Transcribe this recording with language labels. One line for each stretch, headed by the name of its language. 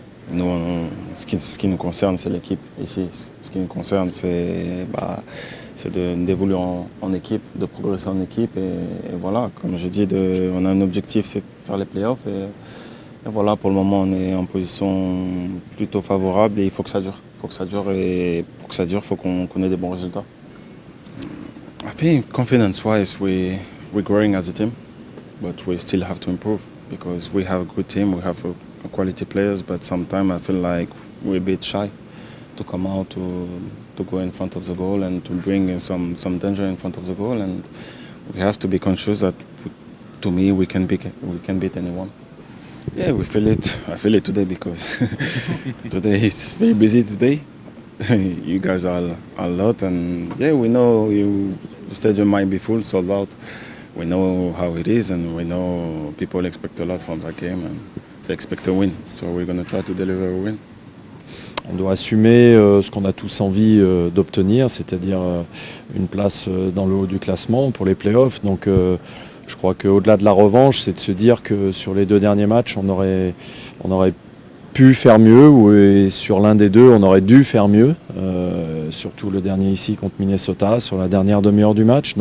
French: Nous, ce qui nous concerne, c'est l'équipe ici. Ce qui nous concerne, c'est d'évoluer en équipe, de progresser en équipe. Et voilà, comme je dis, on a un objectif, c'est de faire les playoffs. Et voilà, pour le moment, on est en position plutôt favorable et il faut que ça dure. Il faut que ça dure et pour que ça dure, il faut qu'on ait des bons résultats.
English: I think confidence-wise, we're growing as a team, but we still have to improve because we have a good team, we have quality players, but sometimes I feel like we're a bit shy to come out to go in front of the goal and to bring some danger in front of the goal, and we have to be conscious that to me we can beat anyone. Yeah, we feel it. I feel it today because today is very busy today. You guys are a lot, and yeah, we know the stadium might be full, sold out. We know how it is, and we know people expect a lot from that game, and they expect a win. So we're going to try to deliver a win.
French: On doit assumer ce qu'on a tous envie d'obtenir, c'est-à-dire une place dans le haut du classement pour les playoffs. Donc je crois qu'au-delà de la revanche, c'est de se dire que sur les 2 derniers matchs, on aurait pu faire mieux, et sur l'un des deux, on aurait dû faire mieux, surtout le dernier ici contre Minnesota, sur la dernière demi-heure du match.